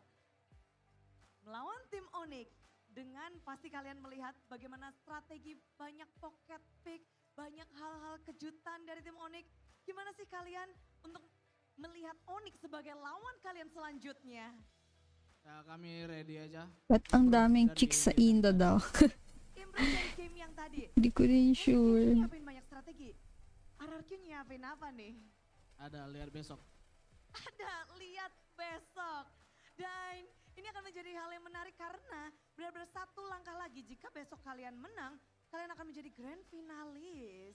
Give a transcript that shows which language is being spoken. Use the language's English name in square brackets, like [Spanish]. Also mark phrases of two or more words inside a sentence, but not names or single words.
[Indonesian] Melawan tim Onyx. Dengan pasti kalian melihat bagaimana strategi banyak pocket pick. Banyak hal-hal kejutan dari tim Onyx. Gimana sih kalian untuk melihat Onyx sebagai lawan kalian selanjutnya? Ya kami ready aja. [Filipino] Ba't ang daming chicks sa Indo daw? [Indonesian] Improve dari game yang tadi. [Filipino] Di ko rin sure. [Indonesian] Nyiapin banyak strategi. RRQ nyiapin apa nih? Ada lihat besok. Ada lihat besok. Dan ini akan menjadi hal yang menarik karena benar-benar 1 langkah lagi jika besok kalian menang, kalian akan menjadi grand finalis.